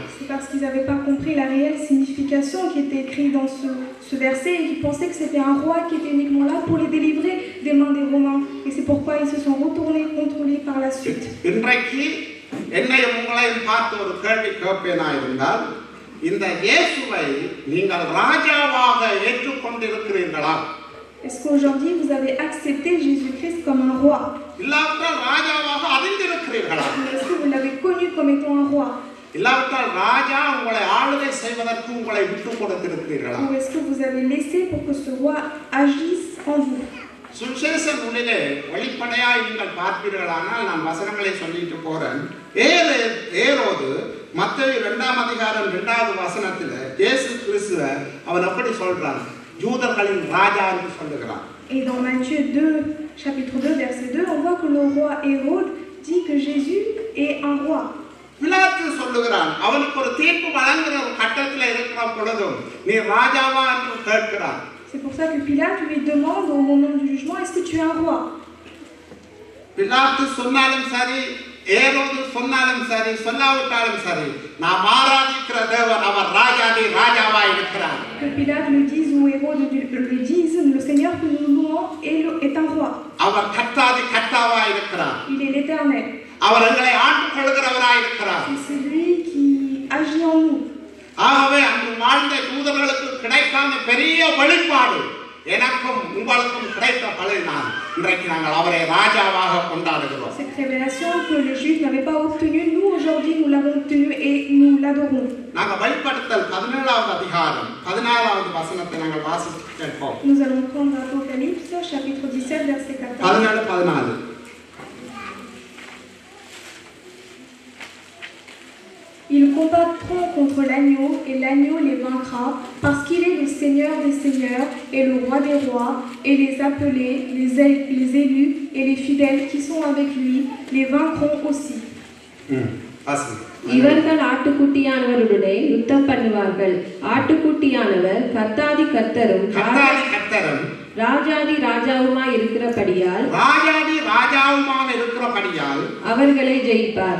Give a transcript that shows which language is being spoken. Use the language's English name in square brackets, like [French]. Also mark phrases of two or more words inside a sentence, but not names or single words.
[French] C'est parce qu'ils n'avaient pas compris la réelle signification qui était écrite dans ce verset et qu'ils pensaient que c'était un roi qui était uniquement là pour les délivrer des mains des Romains. Et c'est pourquoi ils se sont retournés contre lui par la suite. [Tamil] இன்றைக்கு என்னையும் உங்களையும் பார்த்து ஒரு கேள்வி கேட்பேனாயிருந்தால், இந்த இயேசுவை நீங்கள் ராஜாவாக ஏற்றுக்கொண்டிருக்கிறீர்களா? [French] Est-ce qu'aujourd'hui vous avez accepté Jésus-Christ comme un roi? [Tamil] இல்லாவிட்டால் ராஜாவாக அறிந்திருக்கிறீர்களா? [French] Est-ce que vous l'avez connu comme étant un roi? [Tamil] இல்லாவிட்டால் ராஜா உங்களை ஆளுகை செய்வதற்கு உங்களை விட்டு கொடுத்திருக்கிறீர்களா? [French] Ou est-ce que vous avez laissé pour que ce roi agisse en vous? [Tamil] சுவிசேஷ நூலிலே வெளிப்படையாய் நீங்கள் பார்ப்பீர்களானால், நான் வசனங்களை சொல்லிட்டு போறேன். ஏரோது மத்தேயு 2ஆம் அதிகாரம் 2வது வசனத்தில் இயேசு கிறிஸ்துவை அவன் எப்படி சொல்றான்? யூதர்களின் ராஜா என்று சொல்லுகிறான். [French] Et dans Matthieu 2, chapitre 2, verset 2, on voit que le roi Hérode dit que Jésus est un roi. [Tamil] பிலாத்து சொல்லுகிறான், அவனுக்கு ஒரு தீர்ப்பு வழங்குற ஒரு கட்டத்தில் இருக்கிற பொழுதும் நீ ராஜாவா என்று கேட்கிறான். [French] C'est pour ça que Pilate lui demande au moment du jugement, est-ce que tu es un roi? [Tamil] பிலாத்து சொன்னாலும் சரி, ஏரோது சொன்னாலும் சரி, சொல்லாவிட்டாலும் சரி, நாம் ஆராதிக்கிற தேவன் அவர் ராஜாவா இருக்கிறார். [French] Que Pilate le dise ou Hérode le dise, le Seigneur que nous louons est un roi. [Tamil] அவர் கர்த்தாவா இருக்கிறார். [French] Il est l'Éternel. [Tamil] அவர் எங்களை ஆண்டு கொள்கிறவராய் இருக்கிறார். [French] C'est lui qui agit en nous. [Tamil] ஆகவே அன்று வாழ்ந்த யூதர்களுக்கு கிடைக்காத பெரிய வெளிப்பாடு எனக்கும் உங்களுக்கும் கிடைத்த பலனால் இன்றைக்கு நாங்கள் அவரை ராஜாவாக கொண்டாடுகிறோம். [French] Cette révélation que les Juifs n'avaient pas obtenue, nous aujourd'hui nous l'avons obtenue et nous l'adorons. [Tamil] நாங்கள் வெளிப்படுத்தல் 17வது அதிகாரம் 14வது வசனத்தை நாங்கள் வாசித்து கேட்போம். [French] Nous allons prendre Apocalypse chapitre 17 verset 14. 14. Ils combattront contre l'agneau et l'agneau les vaincra parce qu'il est le Seigneur des seigneurs et le roi des rois, et les appelés, les élus et les fidèles qui sont avec lui les vaincront aussi. [Tamil] இவர்கள் ஆட்டுக்குட்டியானவருடனே யுத்தம் பண்ணுவார்கள். ஆட்டுக்குட்டியானவர் கர்த்தாதி கர்த்தரும் ராஜாதி ராஜாவுமாய் இருக்கிறபடியால் அவர்களை ஜெயிப்பார்.